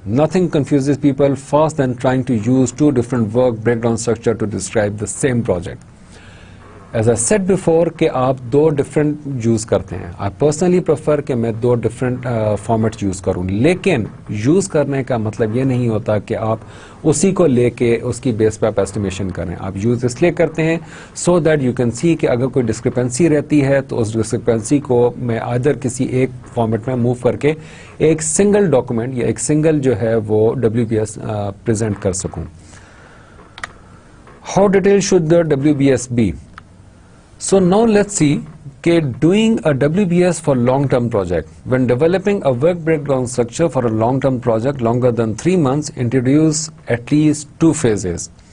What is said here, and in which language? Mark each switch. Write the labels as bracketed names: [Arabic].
[English] Nothing confuses people fast than trying to use two different work breakdown structure to describe the same project. As I said before [Urdu] کہ آپ دو [English] different use [Urdu] کرتے ہیں. [English] I personally prefer [Urdu] کہ میں دو different format use کروں, لیکن use کرنے کا مطلب یہ نہیں ہوتا کہ آپ اسی کو لے کے اس کی بیس پہ آپ ایسٹیمیشن کریں. آپ یوز اس لیے کرتے ہیں [English] so that you can see [Urdu] کہ اگر کوئی ڈسکرپنسی رہتی ہے تو اس ڈسکرپنسی کو میں ادر کسی ایک فارمیٹ میں موو کر کے ایک سنگل ڈاکومنٹ یا ایک سنگل جو ہے وہ WBS پریزنٹ کر سکوں. [English] How detail should the WBS be? So now let's see doing a WBS for long-term project. When developing a work breakdown structure for a long-term project longer than 3 months, introduce at least 2 phases.